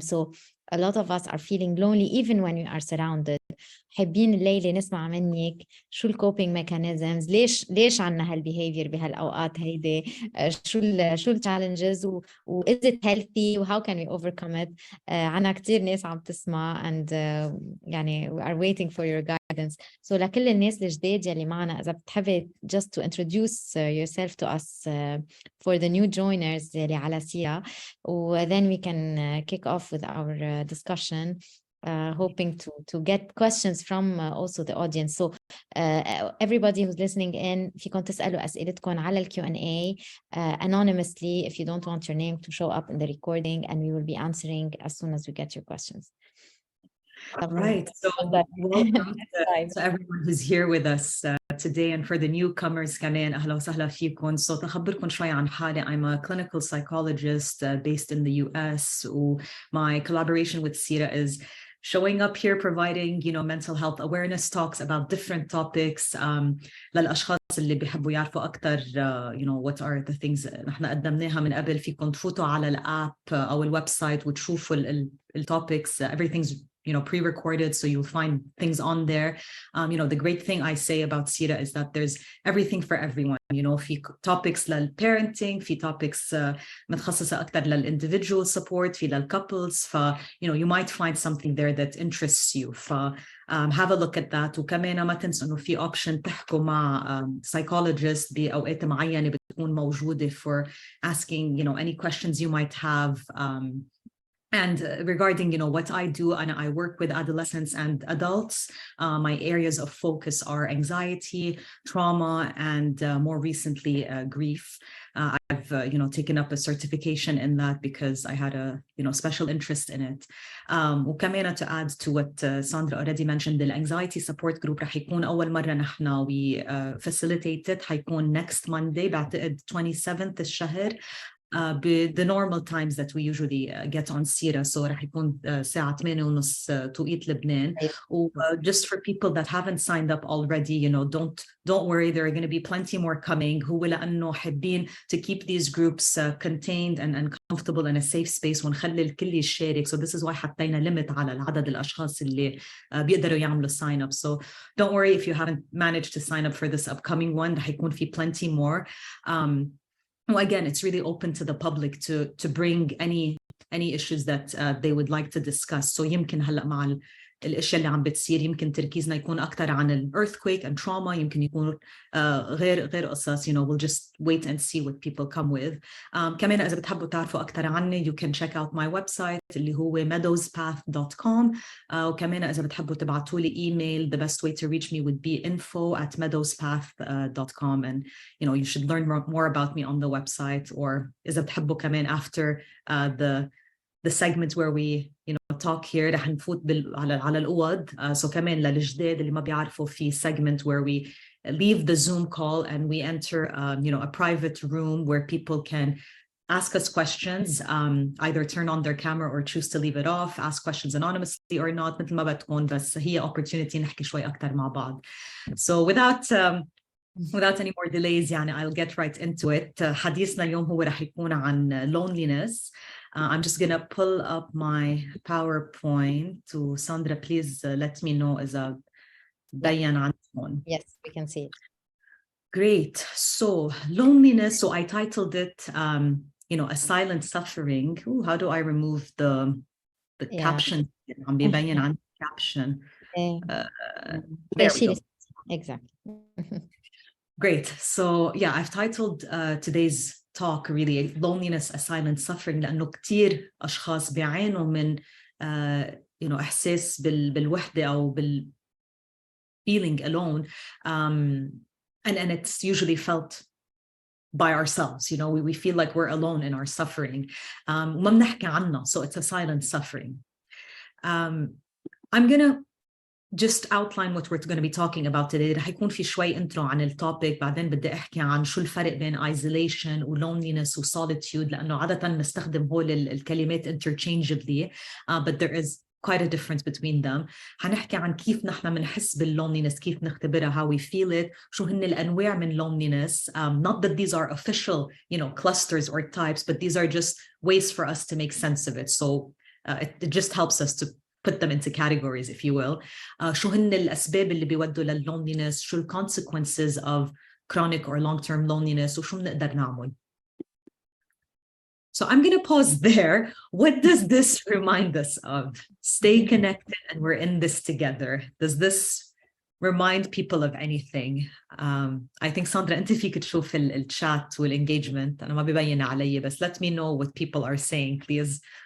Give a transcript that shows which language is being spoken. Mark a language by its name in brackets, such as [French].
[English] So a lot of us are feeling lonely even when we are surrounded. [Arabic] حابين الليلة نسمع منك شو الكوبينج ميكانيزمز، ليش عنا هالبيهيفير بهالأوقات هيدي، شو التشالنجز و [English] is it healthy [Arabic] و [English] how can we overcome it. [Arabic] عنا كتير ناس عم تسمع [English] and يعني we are waiting for your guidance. So [Arabic] لكل الناس الجداد يلي معنا إذا بتحبي [English] just to introduce yourself to us for the new joiners [Arabic] يلي على سيرة [English] و then we can kick off with our discussion. Hoping to get questions from also the audience. So everybody who's listening in [Arabic] فيكم تسألوا أسئلتكم على ال [English] Q&A anonymously if you don't want your name to show up in the recording, and we will be answering as soon as we get your questions. Right. So welcome to everyone who's here with us today, and for the newcomers [Arabic] كمان أهلا وسهلا فيكم. So تخبركم شوي عن حالي. [English] I'm a clinical psychologist based in the US. My collaboration with Sira is showing up here, providing, mental health awareness talks about different topics. [Arabic] للأشخاص اللي بيحبوا يعرفوا أكتر, [English] what are the things [Arabic] نحن قدمناها من قبل. فيكم تفوتوا على الأب أو الويب سايت وتشوفوا الtopics. [English] Everything's pre-recorded, so you'll find things on there. The great thing I say about Sira is that there's everything for everyone. [Arabic] في topics للparenting, في topics متخصصة أكتر للindividual support, في للcouples. [English] you might find something there that interests you. have a look at that. [Arabic] وكمان ما تنسوا إنه في option تحكوا مع psychologist بأوقات معينة بتكون موجودة [English] for asking, any questions you might have. And regarding, what I do, and I work with adolescents and adults, my areas of focus are anxiety, trauma, and more recently, grief. I've, taken up a certification in that because I had a, special interest in it. وكمان to add to what Sandra already mentioned, the anxiety support group [Arabic] رح يكون أول مرة نحن [English] we facilitated. [Arabic] حيكون [English] next Monday [Arabic] بعتقد 27th الشهر. [English] The normal times that we usually get on Sira. [Arabic] So رح يكون ساعة 8:30 توقيت لبنان. [English] Just for people that haven't signed up already, don't worry, there are going to be plenty more coming. [Arabic] هو لأنه حابين [English] to keep these groups contained and comfortable in a safe space [Arabic] ونخلي الكل يشارك. [English] So this is why [Arabic] حطينا limit على العدد الأشخاص اللي بيقدروا يعملوا sign up. [English] So don't worry if you haven't managed to sign up for this upcoming one. [Arabic] رح يكون في [English] plenty more. Well, again, it's really open to the public to bring any issues that they would like to discuss. [Arabic] So يمكن هلا مع الاشياء اللي عم بتصير يمكن تركيزنا يكون اكثر عن ال [English] earthquake and trauma. [Arabic] يمكن يكون غير قصص. [English] We'll just wait and see what people come with. [Arabic] كمان اذا بتحبوا تعرفوا اكثر عني, [English] you can check out my website [Arabic] اللي هو meadowspath.com. وكمان اذا بتحبوا تبعتوا لي [English] email, the best way to reach me would be info@meadowspath.com. and you should learn more about me on the website. or [Arabic] اذا بتحبوا كمان [English] after the segment where we talk here [Arabic] رح نفوت على الأوض. [English] So [Arabic] كمان للجداد اللي ما بيعرفوا في [English] segment where we leave the Zoom call and we enter a private room where people can ask us questions, either turn on their camera or choose to leave it off, ask questions anonymously or not, [Arabic] مثل ما بتكون. بس هي opportunity نحكي شوي أكتر مع بعض. [English] So without any more delays, I'll get right into it. [Arabic] حديثنا اليوم هو رح يكون عن loneliness. [English] I'm just going to pull up my PowerPoint. So Sandra, please let me know [Arabic] إذا بيّن عندكم. [English] Yes, we can see it. Great. So loneliness. So I titled it, a silent suffering. Ooh, how do I remove the caption? [Arabic] عم بيبين عن caption. [English] There we go. Exactly. Great. So yeah, I've titled today's talk really loneliness, a silent suffering, [Arabic] لأنه كتير أشخاص بيعانوا من إحساس بالوحدة أو [English] feeling alone, and it's usually felt by ourselves. We feel like we're alone in our suffering. [Arabic] وما بنحكي عنها, [English] so it's a silent suffering. I'm gonna just outline what we're going to be talking about today. [Arabic] رح يكون في شوي intro عن التوبيك, بعدين بدي أحكي عن شو الفرق بين isolation و loneliness و solitude, لأنه عادة نستخدم هول الكلمات interchangeably, [English] but there is quite a difference between them. [Arabic] حنحكي عن كيف نحن منحس بالloneliness, كيف نختبرها, [English] how we feel it, [Arabic] شو هن الأنواع من loneliness. [English] Not that these are official, clusters or types, but these are just ways for us to make sense of it. So it just helps us to put them into categories, if you will. [Arabic] شو هن الأسباب اللي بيودوا للloneliness, شو [English] consequences of chronic or long-term loneliness, [Arabic] وشو بنقدر نعمل. [English] So I'm going to pause there. What does this remind us of? Stay connected and we're in this together. Does this remind people of anything? I think [Arabic] Sandra, أنت فيك تشوف الchat والengagement. أنا ما بيبين علي, بس [English] let me know what people are saying, please.